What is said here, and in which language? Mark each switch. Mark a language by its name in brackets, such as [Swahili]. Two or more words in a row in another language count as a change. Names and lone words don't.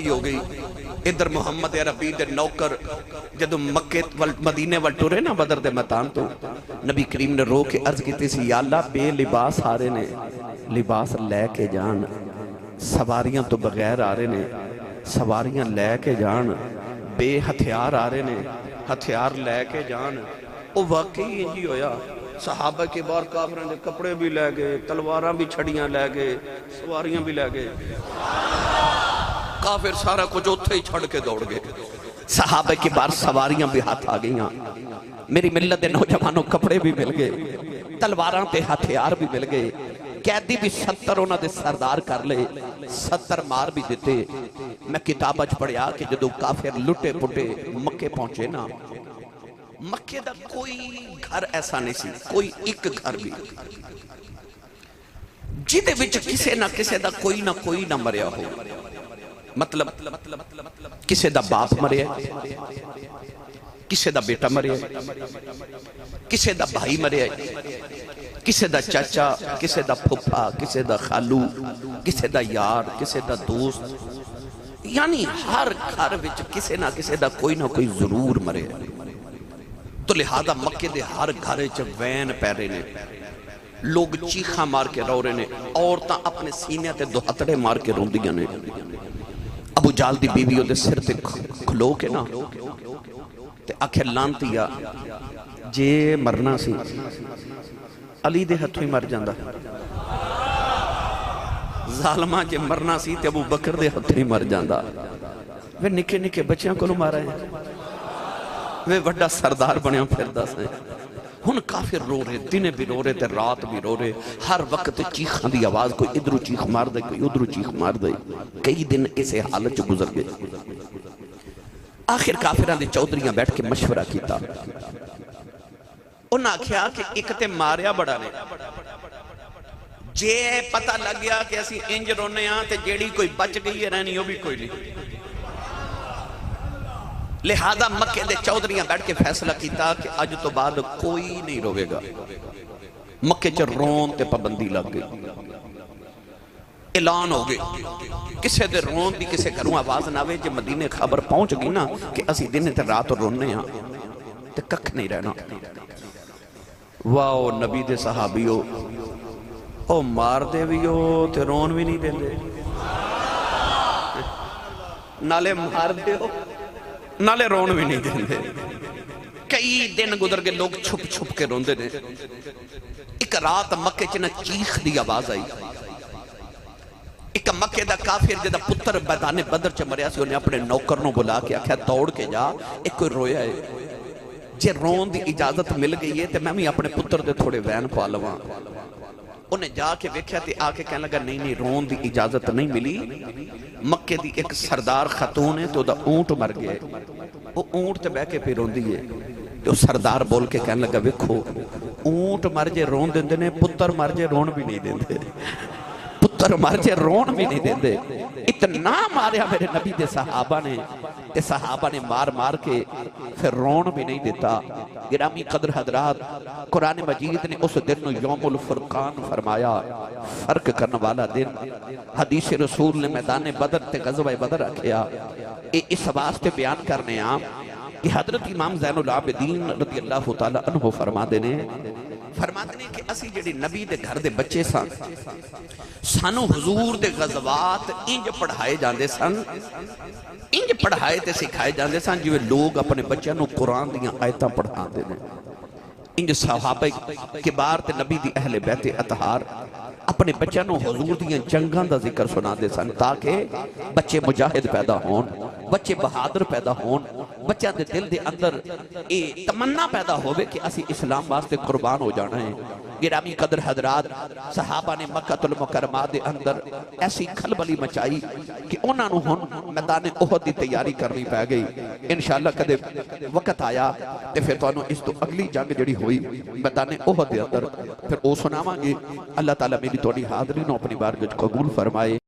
[Punjabi] ہو گئی ادھر محمد عربی دے نوکر جدو مکہ مدینے وال ٹورے نا بدر دے میدان تو نبی کریم نے رو کے عرض کیتی سی یا اللہ بے لباس آ رہے نے لباس لے کے جان سواریاں تو بغیر آ رہے نے سواریاں لے کے جان بے ہتھیار آ رہے نے ہتھیار لے کے جان وہ واقعی یہی ہویا صحابہ کے بار کافروں نے کپڑے بھی لے گئے تلواراں بھی چھڑیاں لے گئے سواریاں بھی لے گئے کافر سارا کچھ اتھے ہی چھڑ کے دوڑ گئے صحابہ کے بار سواریاں بھی ہاتھ آ گئیاں میری ملت دے نوجوانوں کپڑے بھی مل گئے تلواراں تے ہتھیار بھی مل گئے قیدی بھی 70 انہاں دے سردار کر لے 70 مار بھی دیتے میں کتاب اچ پڑھیا کہ جدو کافر لٹے پٹے مکے پہنچے نا مکے دا کوئی گھر ایسا نہیں سی کوئی ایک گھر بھی جیدے وچ کسے دا کوئی نہ مریا ہو مطلب کسے دا باپ مریا کسے دا بیٹا مریا کسے دا بھائی مریا کسے دا چاچا کسے دا پھپا کسے دا خالو کسے دا یار کسے دا دوست یعنی ہر گھر وچ کسے دا کوئی نہ کوئی ضرور مرے تو لہذا مکے دے ہر گھر وچ وین پیرے نے لوگ چیخاں مار کے رو رہے نے عورتاں اپنے سینے تے دو ہتھڑے مار کے روندیاں نے ابو جال دی بیوی دے سر تے کھلو کے نا تے آخر لانتیا جے مرنا سی علی دے ہتھوں ہی مر جاندہ ظالمہ جے مرنا سی تے ابو بکر دے ہتھوں ہی مر جاندہ وہ نکے نکے بچیاں کو مارا ہے وہ وڈا سردار بنیاں پھردہ سے ہن کافر رو رہے دن بھی رو رہے تے رات بھی رو رہے ہر وقت چیخاں دی آواز کوئی ادھرو چیخ مار دے کوئی ادھرو چیخ مار دے کئی دن اسے حالت جو گزر گئے آخر کافران دے چودریاں بیٹھ کے مشورہ کیتا انہاں آکھیا کہ ایک تے ماریا بڑا نے، جے پتہ لگ گیا کہ اسی انج رونے ہاں تے جیڑی کوئی بچ گئی ہے رہنی وہ بھی کوئی نہیں، لہذا مکے دے چودھریاں بیٹھ کے فیصلہ کیتا کہ اج تو بعد کوئی نہیں روے گا۔ مکے چ رون تے پابندی لگ گئی، اعلان ہو گئی کسے دے رون دی کسے گھروں آواز نہ آوے، جے مدینے خبر پہنچ گئی نا کہ اسی دن تے رات رونے ہاں تے ککھ نہیں رہنا۔ واو نبی دے صحابیو، او مار دے بھی ہو تے رون بھی نہیں دے دے، نالے مار دے ہو نالے رون بھی نہیں دے دے۔ کئی دن گزر کے لوگ چھپ چھپ کے روندے نے۔ ایک رات مکے چ نہ چیخ دی آواز آئی، ایک مکے دا کافر جدا پتر میدان بدر چ مریا سی، انہیں اپنے نوکر نو بلا کے آکھیا دوڑ کے جا، ایک کوئی رویا ہے، جے رون دی اجازت مل گئی ہے تے میں بھی اپنے پتر دے تھوڑے وین پا لواں۔ انہیں جا کے ویکھیا تے آ کے کہنے لگا نہیں نہیں رون دی اجازت نہیں ملی، مکے دی ایک سردار خاتون ہے تو دا اونٹ مر گیا ہے، وہ اونٹ تے بہ کے پہ روندی ہے، تو سردار بول کے کہنے لگا ویکھو اونٹ مر جے رون دیندے نے، پتر مر جے رون بھی نہیں دیندے، پتر مر جے رون بھی نہیں دیندے۔ اتنا ماریا میرے نبی دے صحابہ نے، تے صحابہ نے مار مار کے پھر رون بھی نہیں دیتا۔ گرامی قدر حضرات، قرآن مجید نے اس دن نو [Arabic] یوم الفرقان [Punjabi] فرمایا، فرق کرنے والا دن۔ حدیث رسول نے میدان بدر تے غزوہ بدر رکھیا، اس واسطے بیان کرنے آم کہ حضرت امام زین العابدین [Arabic] رضی اللہ تعالیٰ عنہ [Punjabi] فرما دینے کہ اسی جڑی نبی دے گھر دے بچے سن، سانو حضور دے غزوات انج پڑھائے جاندے سن، انج پڑھائے تے سکھائے جاندے سن جو لوگ اپنے بچوں نو قرآن دیاں آیتاں پڑھان دے نے۔ انج صحابہ کبار تے نبی دی اہل بیت اطہار اپنے بچوں نو حضور دیاں جنگاں دا ذکر سنا دے سن، تاکہ بچے مجاہد پیدا ہون، بچے بہادر پیدا ہون، بچہ دے دل دے اندر تمنا پیدا ہوئے کہ اسی اسلام واسطے قربان ہو جانا ہے۔ گرامی قدر حضرات، صحابہ نے مکہ المکرمہ دے اندر ایسی کھلبلی مچائی کہ انہاں نو ہن میدان احد دی تیاری کرنی پہ گئی۔ انشاءاللہ کدے وقت آیا تے پھر تانوں اس تو اگلی جنگ جڑی ہوئی میدان احد دے اندر پھر او سناواں گے۔ اللہ تعالیٰ میری تہاڈی حاضری نو اپنی بارگاہ وچ قبول فرمائے۔